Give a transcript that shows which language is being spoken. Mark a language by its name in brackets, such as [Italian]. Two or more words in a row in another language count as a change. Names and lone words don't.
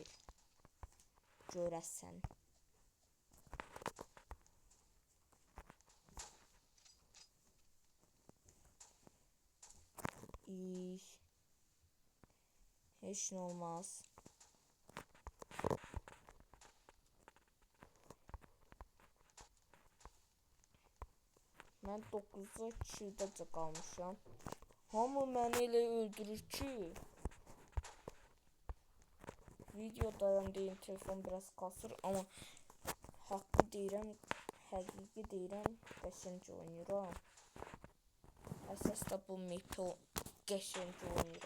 [Turkish] Görəsən. Hiç ne olmaz. Ben 9'da kişide kalmışam. [Azerbaijani] Hamı məni elə öldürür ki. Videodayım deyim, telefon biraz kasır ama hakkı deyirəm, həqiqi deyirəm, qəşəng oynayıram. Əsas da bu map'i qəşəng oynayıram.